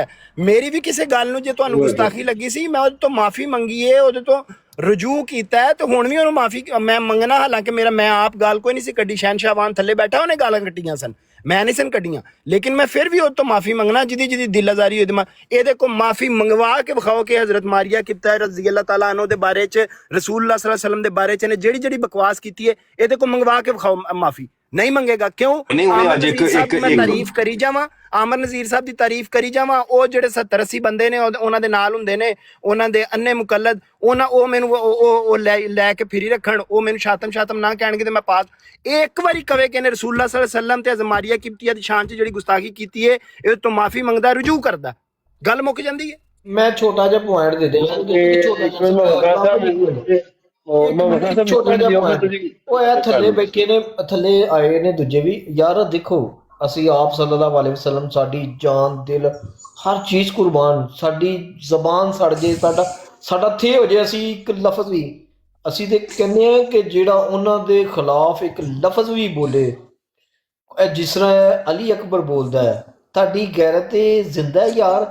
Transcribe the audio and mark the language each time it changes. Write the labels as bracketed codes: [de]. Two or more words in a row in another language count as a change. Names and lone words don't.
[pa] ਮੇਰੀ ਵੀ ਕਿਸੇ ਗੱਲ ਨੂੰ ਜੇ ਤੁਹਾਨੂੰ ਗੁਸਤਾਖੀ ਲੱਗੀ ਸੀ, ਮੈਂ ਉਹਦੇ ਤੋਂ ਮਾਫੀ ਮੰਗੀ ਹੈ, ਉਹਦੇ ਤੋਂ ਰਜੂ ਕੀਤਾ ਹੈ ਤੇ ਹੁਣ ਵੀ ਉਹਨੂੰ ਮਾਫੀ ਮੈਂ ਮੰਗਣਾ। ਹਾਲਾਂਕਿ ਮੈਂ ਆਪ ਗੱਲ ਕੋਈ ਨਹੀਂ ਸੀ ਕੱਢੀ, ਸ਼ਹਿਨਸ਼ਾਹਵਾਨ ਥੱਲੇ ਬੈਠਾ ਉਹਨੇ ਗਾਲਾਂ ਕੱਢੀਆਂ ਸਨ, ਮੈਂ ਨਹੀਂ ਸਨ ਕੱਢੀਆਂ, ਲੇਕਿਨ ਮੈਂ ਫਿਰ ਵੀ ਉਹਦੇ ਤੋਂ ਮਾਫੀ ਮੰਗਣਾ ਜਿਹਦੀ ਦਿਲ ਆਜ਼ਾਰੀ ਹੋਈ। ਇਹਦੇ ਕੋਲ ਮਾਫੀ ਮੰਗਵਾ ਕੇ ਵਿਖਾਓ ਕਿ ਹਜ਼ਰਤ ਮਾਰੀਆ ਕਿਬਤੀਆ [ar] رضي الله تعالى عنه [pa] ਦੇ ਬਾਰੇ 'ਚ, [ar] رسول الله صلى الله عليه وسلم [pa] ਦੇ ਬਾਰੇ 'ਚ ਨੇ ਜਿਹੜੀ ਬਕਵਾਸ ਕੀਤੀ ਹੈ, ਇਹਦੇ ਕੋਲ ਮੰਗਵਾ ਕੇ ਵਿਖਾਓ ਮਾਫੀ। ਨਹੀਂ ਮੰਗੇਗਾ ਕਿਉਂ? ਮੈਂ ਤਾਰੀਫ ਕਰੀ ਜਾਵਾਂ, ਆਮਰ ਨਜ਼ੀਰ ਸਾਹਿਬ ਦੀ ਤਾਰੀਫ ਕਰੀ ਜਾਵਾਂ, ਉਹ ਜਿਹੜੇ 70-80 ਬੰਦੇ ਨੇ ਉਹਨਾਂ ਦੇ ਨਾਲ ਹੁੰਦੇ ਨੇ, ਉਹਨਾਂ ਦੇ ਅੰਨੇ ਮੁਕੱਲਦ, ਉਹ ਮੈਨੂੰ ਉਹ ਲੈ ਕੇ ਫਿਰੀ ਰੱਖਣ, ਉਹ ਮੈਨੂੰ ਸ਼ਾਤਮ ਨਾ ਕਹਿਣਗੇ ਤੇ ਮੈਂ ਪਾਸ। ਇਹ ਇੱਕ ਵਾਰੀ ਕਵੇ ਕਿ ਨੇ [ar] رسول الله صلى الله عليه وسلم [pa] ਤੇ ਮਾਰੀਆ ਕਿਬਤੀਆ ਦੀ ਸ਼ਾਨ 'ਚ ਜਿਹੜੀ ਗੁਸਤਾਖੀ ਕੀਤੀ ਹੈ, ਇਹ ਤੋਂ ਮਾਫੀ ਮੰਗਦਾ, ਰਜੂ ਕਰਦਾ, ਗੱਲ ਮੁੱਕ ਜਾਂਦੀ ਹੈ। ਮੈਂ ਛੋਟਾ ਜਿਹਾ ਪੁਆਇੰਟ ਦੇ ਦੇ, ਉਹ ਇਹ ਥੱਲੇ ਬੈਠੇ ਨੇ, ਥੱਲੇ ਆਏ ਨੇ ਦੂਜੇ ਵੀ ਯਾਰ। ਦੇਖੋ ਅਸੀਂ ਆਪ [ar] صلى الله عليه وسلم, [pa] ਸਾਡੀ ਜਾਨ ਦਿਲ ਹਰ ਚੀਜ਼ ਕੁਰਬਾਨ, ਸਾਡੀ ਜ਼ਬਾਨ ਸੜ ਜੇ, ਸਾਡਾ ਥੇ ਹੋ ਜੇ, ਅਸੀਂ ਇੱਕ ਲਫ਼ਜ਼ ਵੀ, ਅਸੀਂ ਤੇ ਕਹਿੰਦੇ ਆ ਕਿ ਜਿਹੜਾ ਉਹਨਾਂ ਦੇ ਖਿਲਾਫ ਇੱਕ ਲਫ਼ਜ਼ ਵੀ ਬੋਲੇ, ਜਿਸ ਤਰ੍ਹਾਂ ਅਲੀ ਅਕਬਰ ਬੋਲਦਾ ਹੈ, ਤੁਹਾਡੀ ਗੈਰਤ ਜ਼ਿੰਦਾ ਹੈ ਯਾਰ।